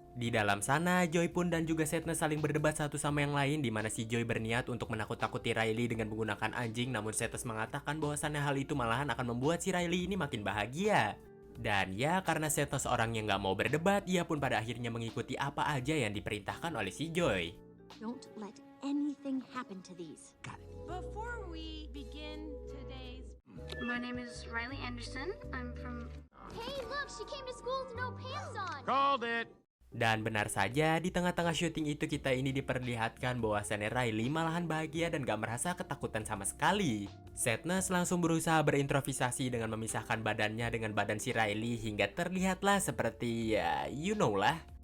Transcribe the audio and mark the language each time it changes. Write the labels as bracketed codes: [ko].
[id] Di dalam sana, Joy pun dan juga Sadness saling berdebat satu sama yang lain di mana si Joy berniat untuk menakut-nakuti Riley dengan menggunakan anjing, namun Sadness mengatakan bahwasannya hal itu malahan akan membuat si Riley ini makin bahagia. Dan ya, karena Sadness orang yang gak mau berdebat, ia pun pada akhirnya mengikuti apa aja yang diperintahkan oleh si Joy. [en] Don't let anything happen to these. Before we begin today's... My name is Riley Anderson. I'm from... Hey, look! She came to school with no pants on! Called it. [id] Dan benar saja, di tengah-tengah syuting itu kita ini diperlihatkan bahwasannya Riley malahan bahagia dan gak merasa ketakutan sama sekali. Sadness langsung berusaha berimprovisasi dengan memisahkan badannya dengan badan si Riley hingga terlihatlah seperti ya, [en] you know [id] lah.